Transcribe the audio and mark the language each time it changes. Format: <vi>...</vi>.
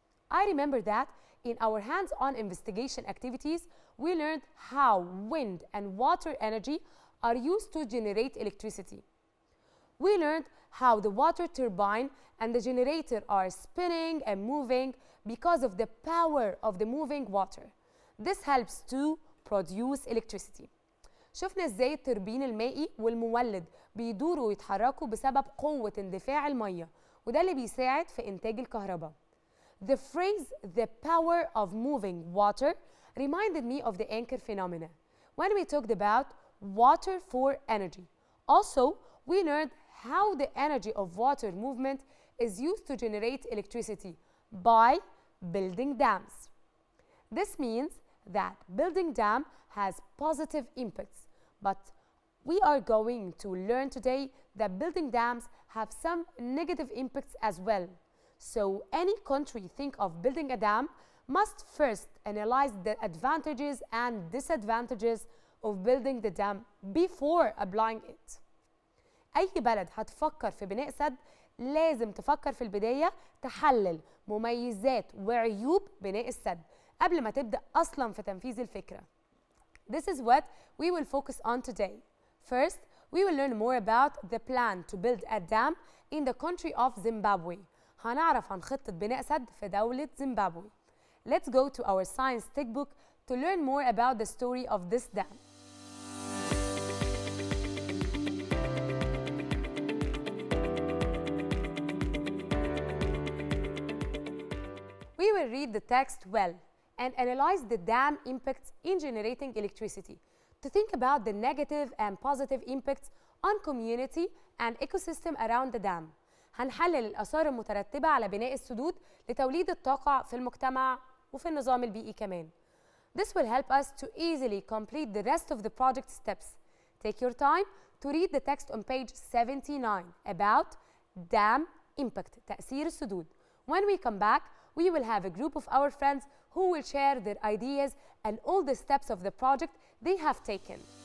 <en>I remember that in our hands-on investigation activities, we learned how wind and water energy are used to generate electricity. We learned how the water turbine and the generator are spinning and moving because of the power of the moving water. This helps to produce electricity.</en> <ar>شفنا ازاي التوربين المائي والمولد بيدوروا ويتحركوا بسبب قوة اندفاع المية، وده اللي بيساعد في إنتاج الكهرباء.</ar> <en>The phrase "the power of moving water" reminded me of the anchor phenomena when we talked about water for energy. Also, we learned how the energy of water movement is used to generate electricity by building dams. This means that building dam has positive impacts, but we are going to learn today that building dams have some negative impacts as well. So any country think of building a dam must first analyze the advantages and disadvantages of building the dam before applying it.</en> <ar>أي بلد هتفكر في بناء سد لازم تفكر في البداية تحلل مميزات وعيوب بناء السد قبل ما تبدأ أصلاً في تنفيذ الفكرة.</ar> <en>This is what we will focus on today. First, we will learn more about the plan to build a dam in the country of Zimbabwe.</en> <ar>هنعرف عن خطة بناء سد في دولة زيمبابوي.</ar> <en>Let's go to our science textbook to learn more about the story of this dam. We will read the text well and analyze the dam impacts in generating electricity to think about the negative and positive impacts on community and ecosystem around the dam.</en> <ar>هنحلل الآثار المترتبة على بناء السدود لتوليد الطاقة في المجتمع وفي النظام البيئي كمان.</ar> <en>This will help us to easily complete the rest of the project steps. Take your time to read the text on page 79 about dam impact,</en> <ar>تأثير السدود.</ar> <en>When we come back, we will have a group of our friends who will share their ideas and all the steps of the project they have taken.</en>